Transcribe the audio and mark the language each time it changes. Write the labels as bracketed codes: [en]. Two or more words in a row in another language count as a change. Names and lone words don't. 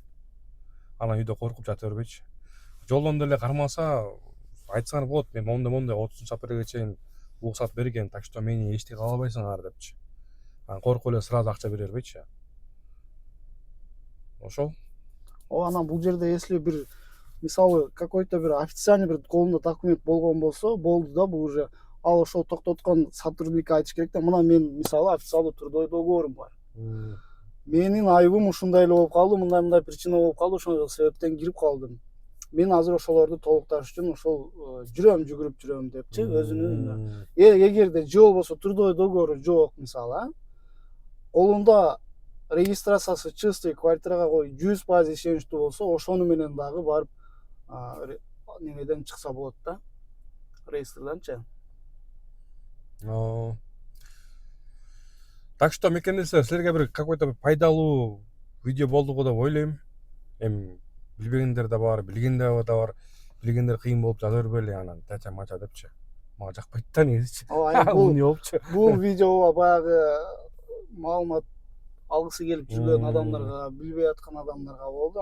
[ky] Анан үйдө коркуп жата бербейчи. Жолдон деле кармаса, айтсаңар болот, мен мондай 30 апрелге чейин уруксат берген, [ru] так что [ky] мени эчтеке кыла албайсыңар депчи. Анан коркуп эле сразу акча бере бербейчи. Ошол. Анан бул жерде если бир мисалы какой-то бир официальный бир колунда документ болгон болсо, болду да, бул уже ал ошол токтоткон сотрудникке айтыш керек да, мына мен мисалы официалдуу трудовой договорум бар. Менин айыбым ушундай эле болуп калды, мындай причина болуп калды, ошол себептен кирип калдым. Мен азыр ошолорду толукташ үчүн ошол жүгүрүп жүрөм депчи, өзүнүн. Эгерде же болбосо трудовой договору жок мисалы, колунда регистрациясы чистый, квартирага 100% ишеничтүү болсо, ошону менен дагы барып немеден чыкса болот да, реестрданчы. [ru] Так что [ky] мекендештер, силерге бир какой-то пайдалуу видео болду деп ойлойм. Эми билбегендер да бар, билгендер да бар. Билгендер кыйын болуп жаза бербейли, анан тача мача депчи. Мага жакпайт да негизичи. Бул эмне болупчу? Бул видеого баягы маалымат алгысы келип жүргөн адамдарга, билбей аткан адамдарга болду.